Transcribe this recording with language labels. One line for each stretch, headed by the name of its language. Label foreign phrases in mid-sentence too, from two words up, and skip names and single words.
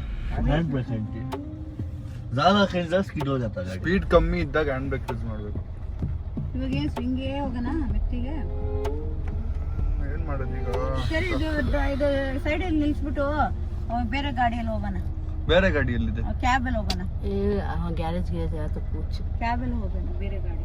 English: hand brake
Hindi: घंटे ज्यादा खींचा स्किड हो जाता गाड़ी
Kannada: ಸ್ಪೀಡ್ ಕಮ್ಮಿ ಇದ್ದಾಗ
English: hand brake use
Kannada: ಮಾಡಬೇಕು. ಇವಾಗ ಏನು ಸ್ವಿಂಗ್ಗೆ ಹೋಗೋಣ ಮೆಟ್ಟಿಗೆ? ಏನ್ ಮಾಡೋದು ಈಗ? ಸರಿ, ಇದು ಸೈಡಲ್ಲಿ ನಿಲ್ಸ್ಬಿಟ್ಟು ಬೇರೆ ಗಾಡಿಯಲ್ಲಿ ಹೋಗೋಣ. ಬೇರೆ ಗಾಡಿ ಎಲ್ಲಿದೆ? ಕ್ಯಾಬಲ್ಲಿ ಹೋಗೋಣ. ಗ್ಯಾರೇಜ್ಗೆ ಕ್ಯಾಬಲ್ಲಿ ಹೋಗೋಣ, ಬೇರೆ ಗಾಡಿ.